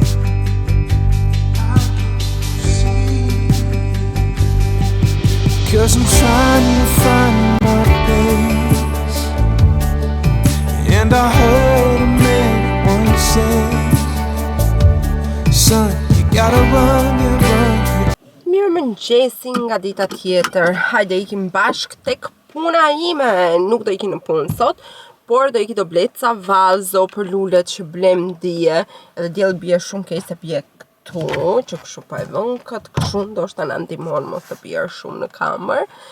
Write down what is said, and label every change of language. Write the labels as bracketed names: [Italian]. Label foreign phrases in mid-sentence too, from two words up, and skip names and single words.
[English] Cause I'm trying to find my place. And I heard a man once say, son, you gotta run and run. [Albanian] Mirë mëngjesi nga dita tjetër. Hajde ikim bashk tek puna ime. Nuk do ikim në punë sot, por do iki do bleca vazo për lulet që blem dje. Edhe djel bje shumë keq se bje këtu, që kështu pa e vën këtë kështu, ndoshta na ndihmon mos të bjerë shumë në kamër.